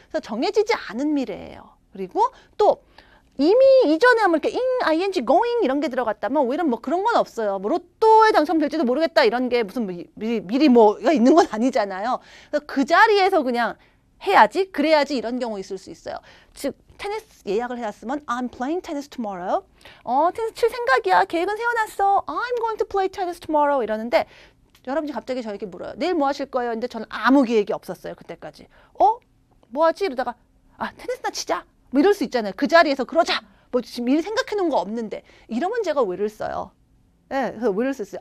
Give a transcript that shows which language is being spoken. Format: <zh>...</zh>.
<ko>그래서 정해지지 않은 미래예요. 그리고 또 이미 이전에 하면 이렇게 ing, going 이런 게 들어갔다면 오히려 뭐 그런 건 없어요. 뭐 로또에 당첨될지도 모르겠다 이런 게 무슨 미리 뭐가 있는 건 아니잖아요. 그래서 그 자리에서 그냥 해야지, 그래야지 이런 경우 있을 수 있어요. 즉 테니스 예약을 해놨으면</ko> <en>I'm playing tennis tomorrow.</en> <ko>테니스 칠 생각이야. 계획은 세워놨어.</ko> <en>I'm going to play tennis tomorrow</en> <ko>이러는데 여러분이 갑자기 저에게 물어요. 내일 뭐 하실 거예요? 근데 저는 아무 계획이 없었어요. 그때까지. 뭐 하지? 이러다가 테니스나 치자. 뭐 이럴 수 있잖아요. 그 자리에서 그러자. 뭐 지금 미리 생각해 놓은 거 없는데. 이러면 제가 will을 써요. 네, 그래서 will을 썼어요.</ko>